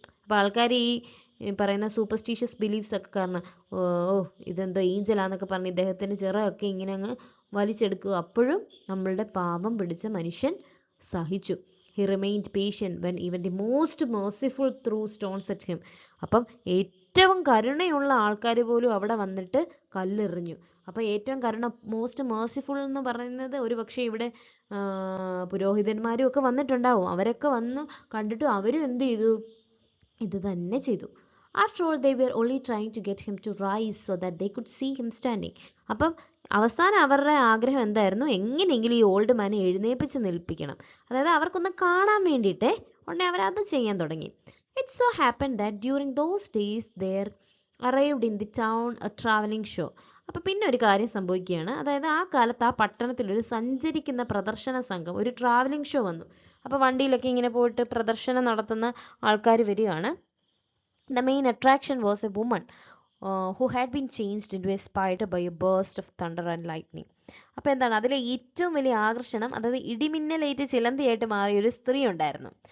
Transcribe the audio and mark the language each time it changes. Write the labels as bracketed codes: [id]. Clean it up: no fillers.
[ml] അപ്പോൾ ആൾക്കാർ ഈ പറയുന്ന സൂപ്പർസ്റ്റീഷ്യസ് ബിലീഫ്സ് ഒക്കെ കാരണം ഇതെന്തോ ഏഞ്ചലാന്നൊക്കെ പറഞ്ഞ് ഇദ്ദേഹത്തിൻ്റെ ചിറകൊക്കെ ഇങ്ങനെ അങ്ങ് വലിച്ചെടുക്കുക. അപ്പോഴും നമ്മളുടെ പാപം പിടിച്ച മനുഷ്യൻ സഹിച്ചു. [en] He remained patient when even the most merciful threw stones at him. [ml] അപ്പം ഏറ്റവും കരുണയുള്ള ആൾക്കാർ പോലും അവിടെ വന്നിട്ട് കല്ലെറിഞ്ഞു. അപ്പോൾ ഏറ്റവും മോസ്റ്റ് മേഴ്സിഫുൾ എന്ന് പറയുന്നത് ഒരു പക്ഷേ ഇവിടെ പുരോഹിതന്മാരും ഒക്കെ വന്നിട്ടുണ്ടാവും. അവരൊക്കെ വന്ന് കണ്ടിട്ട് അവരും എന്ത് ചെയ്തു, ഇത് തന്നെ ചെയ്തു. [en] After all, they were only trying to get him to rise so that they could see him standing. [ml] അപ്പം അവസാനം അവരുടെ ആഗ്രഹം എന്തായിരുന്നു, എങ്ങനെയെങ്കിലും ഈ ഓൾഡ് മാനെ എഴുന്നേപ്പിച്ച് നിൽപ്പിക്കണം. അതായത് അവർക്കൊന്ന് കാണാൻ വേണ്ടിയിട്ട് ഉടനെ അവരത് ചെയ്യാൻ തുടങ്ങി. [en] It so happened that during those days there arrived in the town a traveling show. [ml] അപ്പോൾ പിന്നെ ഒരു കാര്യം സംഭവിക്കുകയാണ്. അതായത് ആ കാലത്ത് ആ പട്ടണത്തിൽ ഒരു സഞ്ചരിക്കുന്ന പ്രദർശന സംഘം, ഒരു ട്രാവലിംഗ് ഷോ വന്നു. അപ്പോൾ വണ്ടിയിലൊക്കെ ഇങ്ങനെ പോയിട്ട് പ്രദർശനം നടത്തുന്ന ആൾക്കാർ വരികയാണ്. [en] The main attraction was a woman who had been changed into a spider by a burst of thunder and lightning. [ml] അപ്പോൾ എന്താണ്, അതിലെ ഏറ്റവും വലിയ ആകർഷണം, അതായത് ഇടിമിന്നലേറ്റ് ചിലന്തിയായിട്ട് മാറിയ ഒരു സ്ത്രീ ഉണ്ടായിരുന്നു.